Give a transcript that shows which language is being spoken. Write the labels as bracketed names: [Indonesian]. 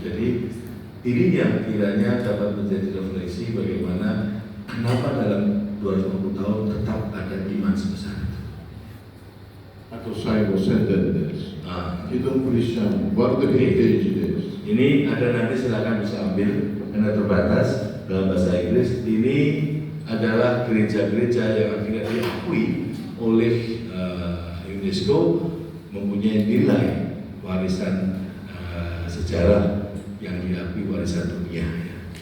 [Indonesian] Jadi ini yang kiranya dapat menjadi refleksi bagaimana kenapa dalam 250 tahun tetap ada iman sebesar itu. [Japanese] あと最後宣伝です。ヒドンクリスチャンワールドヘリテージです。 [Indonesian] Ini ada nanti silakan bisa ambil karena terbatas dalam bahasa Inggris. Ini adalah gereja-gereja yang akhirnya diakui oleh UNESCO mempunyai nilai warisan sejarah yang diakui warisan dunia. Ya.